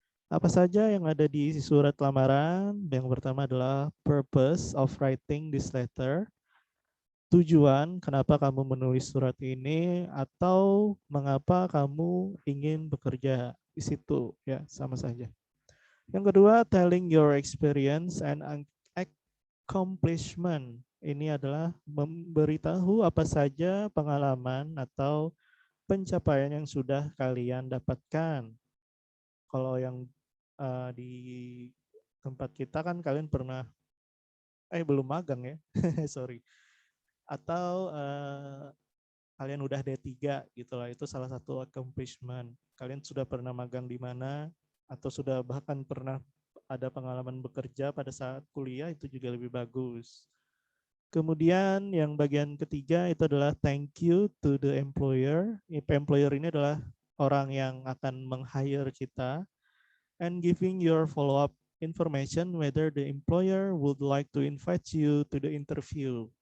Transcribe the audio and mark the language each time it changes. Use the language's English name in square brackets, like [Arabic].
[Indonesian] Apa saja yang ada di isi surat lamaran? Yang pertama adalah [English] purpose of writing this letter. [Indonesian] Tujuan kenapa kamu menulis surat ini atau mengapa kamu ingin bekerja di situ, ya sama saja. Yang kedua, [English] telling your experience and accomplishment. [Indonesian] Ini adalah memberitahu apa saja pengalaman atau pencapaian yang sudah kalian dapatkan. Kalau yang di tempat kita kan kalian pernah, belum magang ya, sorry. Atau kalian udah D3 gitu lah, itu salah satu accomplishment. Kalian sudah pernah magang di mana, atau sudah bahkan pernah ada pengalaman bekerja pada saat kuliah, itu juga lebih bagus. Kemudian yang bagian ketiga itu adalah [English] thank you to the employer. [Indonesian] Employer ini adalah orang yang akan meng-hire kita. [English] And giving your follow-up information whether the employer would like to invite you to the interview.